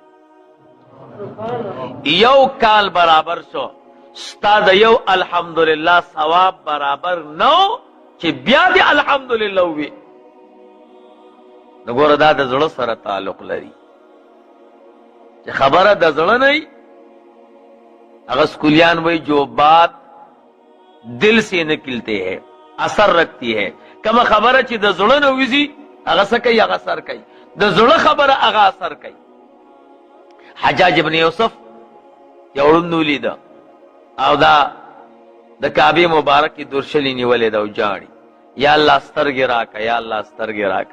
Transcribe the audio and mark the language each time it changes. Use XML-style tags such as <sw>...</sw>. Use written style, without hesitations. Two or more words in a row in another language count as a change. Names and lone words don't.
<ps>یو کال برابر شو ستا د یو الحمدلله ثواب برابر نو چې بیا دی الحمدلله وی. نو ګوره دا د زړه سره تعلق لري چې خبره د زړه نه هغه سکولیان وی</ps> <ur>جو بات دل سے نکلتے ہے اثر رکھتی ہے.</ur> <ps>کما خبره چې د زړه نه وځي هغه څه کوي، هغه اثر کوي. د زړه خبره هغه اثر کوي. حجاج ابن یوسف یو ړوند ولیده او دا د کعبې مبارکې درشلې نیولې ده او جاړي،</ps> <ar>یا الله</ar> <ps>سترګې راکه،</ps> <ar>یا الله</ar> <ps>سترګې راکه.</ps>